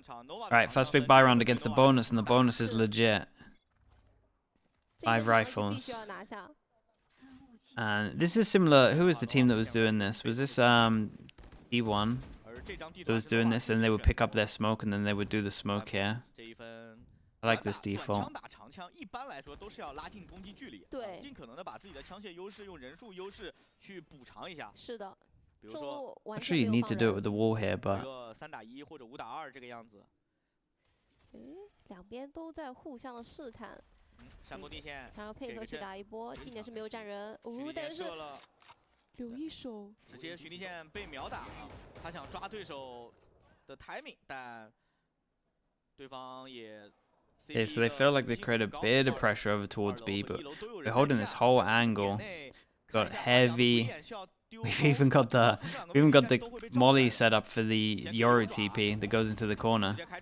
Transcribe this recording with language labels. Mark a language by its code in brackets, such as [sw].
[en] Alright, first big buy round against the bonus, and the bonus is legit. 5 rifles. And this is similar. Who was the team that was doing this? Was this D1 that was doing this, and they would pick up their smoke and then they would do the smoke here? I like this default. [zh] 一般来说都是要拉近攻击距离，对，尽可能的把自己的枪械优势用人数优势去补偿一下。是的。 [en] Actually, you need to do it with the wall here, but [zh] 3打1或者5打2这个样子。两边都在互相的试探。山坡地线，想要配合去打一波，近点是没有站人，但是留一手，直接徐立健被秒打了。他想抓对手的 timing， 但对方也。 [en] Yeah, so they feel like they create a bit of pressure over towards B, but we're holding this whole angle. Got heavy. We've even got the molly set up for the Yoru TP that goes into the corner.